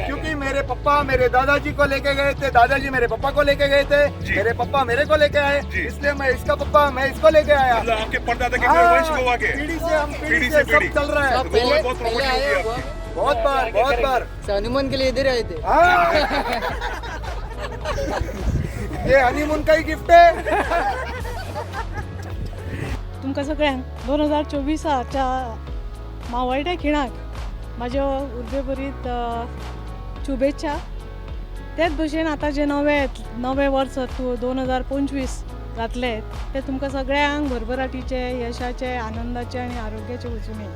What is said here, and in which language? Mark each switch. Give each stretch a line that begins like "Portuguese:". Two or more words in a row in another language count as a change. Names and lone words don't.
Hindi: क्योंकि मेरे पापा मेरे दादाजी को लेके गए थे, दादाजी मेरे पापा को लेके गए थे, मेरे पापा मेरे को लेके आए, इसलिए मैं इसका पापा मैं इसको लेके आया। मतलब आपके परदादा के हाँ, वंश गोवा के पीढ़ी से हम पीढ़ी पीढ़ी से से सब पीढ़ी। चल रहा है। तो गोवा बहुत प्रॉपर्टी होगी आपकी। बहुत बार हनीमून के लिए इधर आए थे। हाँ। ये हनीमून का ही गिफ्ट है।
Konkani: तुमकां सगळ्यांक 2024च्या मावळट्या खिणाक म्हाज्यो उर्बेभरीत शुभेच्छा। तेच भशेन आतां जे नवे वर्स 2025 जातले ते तुमकां सगळ्यांक भरभराटीचे, यशाचे, आनंदाचे आनी आरोग्याचे वचून ये।